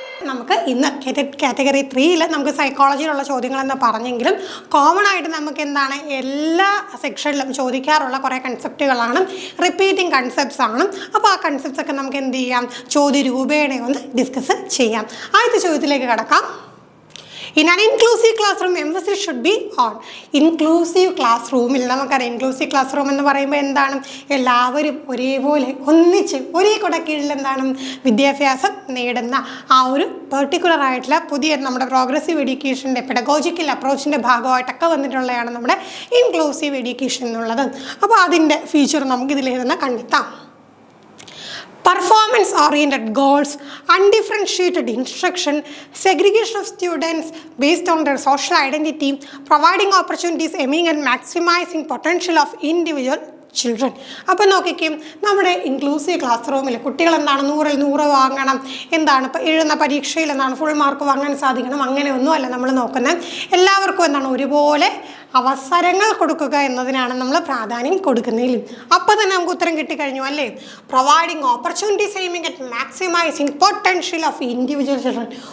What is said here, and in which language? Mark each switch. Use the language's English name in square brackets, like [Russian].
[Malayalam] നമുക്ക് ഇന്ന് കാറ്റഗറി 3 നമുക്ക് സൈക്കോളജിയിലുള്ള ചോദ്യങ്ങളെന്ന് പറഞ്ഞെങ്കിലും കോമൺ ആയിട്ട് നമുക്ക് എന്താണ് എല്ലാ സെക്ഷനിലും ചോദിക്കാറുള്ള കുറേ കൺസെപ്റ്റുകളാണ്, റിപ്പീറ്റിംഗ് കൺസെപ്റ്റ്സ് ആണ്. അപ്പോൾ ആ കൺസെപ്റ്റ്സ് ഒക്കെ നമുക്ക് എന്ത് ചെയ്യാം, ചോദ്യ രൂപേണ ഒന്ന് ഡിസ്കസ് ചെയ്യാം. ആദ്യത്തെ ചോദ്യത്തിലേക്ക് കടക്കാം. [English] In an inclusive classroom, emphasis should be on. [Malayalam] Inclusive class റൂമിൽ നമുക്കറിയാം, ഇൻക്ലൂസീവ് ക്ലാസ് റൂം എന്ന് പറയുമ്പോൾ എന്താണ്, എല്ലാവരും ഒരേപോലെ ഒന്നിച്ച് ഒരേ കുടക്കീഴിൽ എന്താണ് വിദ്യാഭ്യാസം നേടുന്ന ആ ഒരു പെർട്ടിക്കുലർ ആയിട്ടുള്ള പുതിയ നമ്മുടെ പ്രോഗ്രസീവ് എഡ്യൂക്കേഷൻ്റെ പെഡഗോജിക്കൽ അപ്രോച്ചിൻ്റെ ഭാഗമായിട്ടൊക്കെ വന്നിട്ടുള്ളതാണ് നമ്മുടെ ഇൻക്ലൂസീവ് എഡ്യൂക്കേഷൻ എന്നുള്ളത്. അപ്പോൾ അതിൻ്റെ ഫീച്ചർ നമുക്കിതിലിരുന്ന് കണ്ടെത്താം. [English] Performance-oriented goals, undifferentiated instruction, segregation of students based on their social identity, providing opportunities aiming at maximizing potential of individual children. [Malayalam] അപ്പോൾ നോക്കിക്കും, നമ്മുടെ ഇൻക്ലൂസീവ് ക്ലാസ് റൂമിൽ കുട്ടികൾ എന്താണ് 100ൽ 100 വാങ്ങണം, എന്താണ് ഇപ്പോൾ എഴുതുന്ന പരീക്ഷയിൽ എന്താണ് ഫുൾ മാർക്ക് വാങ്ങാൻ സാധിക്കണം, അങ്ങനെയൊന്നുമല്ല നമ്മൾ നോക്കുന്നത്. എല്ലാവർക്കും എന്താണ് ഒരുപോലെ അവസരങ്ങൾ കൊടുക്കുക എന്നതിനാണ് നമ്മൾ പ്രാധാന്യം കൊടുക്കുന്നതിലും. അപ്പോൾ തന്നെ നമുക്ക് ഉത്തരം കിട്ടിക്കഴിഞ്ഞു അല്ലേ. [English] Providing opportunities aiming at maximizing potential of individual children.